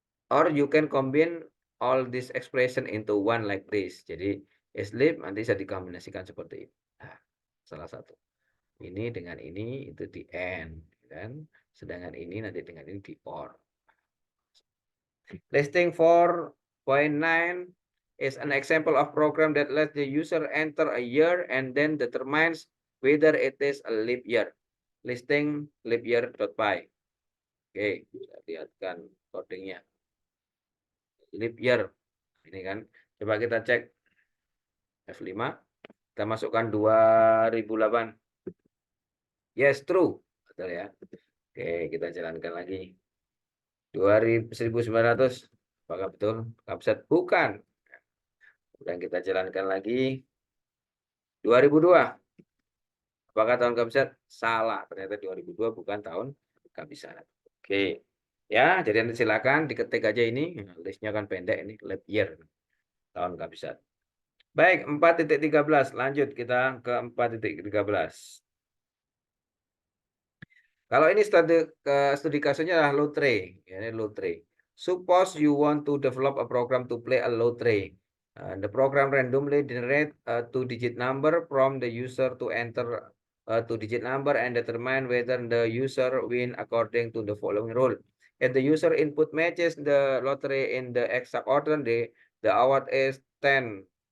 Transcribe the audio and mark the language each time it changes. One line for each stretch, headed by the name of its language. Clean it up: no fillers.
English: Or you can combine all this expression into one like this.
Indonesian: Jadi is leap nanti bisa dikombinasikan seperti ini. Nah, salah satu. Ini dengan ini itu di n kan. Sedangkan ini nanti dengan ini di or.
English: Listing 4.9 is an example of program that lets the user enter a year and then determines whether it is a leap year.
Indonesian: Listing leap year.py. Oke, bisa lihatkan codingnya. leap year. Ini kan. Coba kita cek F5. Kita masukkan 2008.
English: Yes, true.
Indonesian: Betul ya. Oke, kita jalankan lagi. 1900. Apakah betul? Kapset bukan. Dan kita jalankan lagi. 2002. Apakah tahun kehabisan? Salah. Ternyata 2002 bukan tahun kehabisan. Oke. Ya, jadi nanti silakan diketik aja ini. Listnya kan pendek ini. Leap year. Tahun kehabisan. Baik, 4.13. Lanjut kita ke 4.13. Kalau ini studi kasusnya adalah lottery. Ya, ini lottery.
English: Suppose you want to develop a program to play a lottery. The program randomly generate a two-digit number from the user to enter a two-digit number and determine whether the user win according to the following rule. If the user input matches the lottery in the exact order, the award is $10,000.